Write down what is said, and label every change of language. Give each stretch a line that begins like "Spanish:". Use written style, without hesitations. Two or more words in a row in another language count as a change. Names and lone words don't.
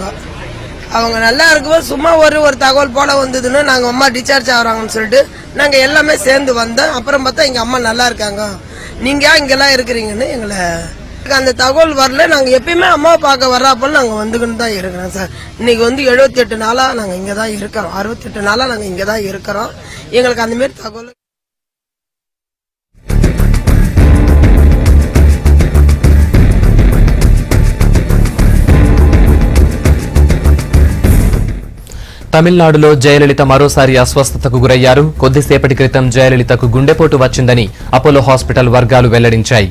Tamil: அவங்க நல்லா இருக்கும்போது சும்மா ஒரு தகவல் போல வந்ததுன்னு நாங்க அம்மா டிஸ்சார்ஜ் ஆகுறாங்கன்னு சொல்லிட்டு நாங்க எல்லாமே சேர்ந்து வந்தோம். அப்புறம் பார்த்தா எங்க அம்மா நல்லா இருக்காங்க, நீங்க இங்கெல்லாம் இருக்கிறீங்கன்னு எங்களை அந்த தகவல் வரல. நாங்க எப்பயுமே அம்மா பார்க்க வர்றப்போ நாங்க வந்துக்கிட்டு தான் இருக்கிறோம் சார். இன்னைக்கு வந்து 78 நாளா நாங்க இங்கதான் இருக்கிறோம். 68 நாளா நாங்க இங்கதான் இருக்கிறோம். எங்களுக்கு அந்த மாதிரி தகவல்
Telugu: తమిళనాడులో జయలలిత మరోసారి అస్వస్థతకు గురయ్యారు. కొద్దిసేపటి క్రితం జయలలితకు గుండెపోటు వచ్చిందని అపోలో హాస్పిటల్ వర్గాలు వెల్లడించాయి.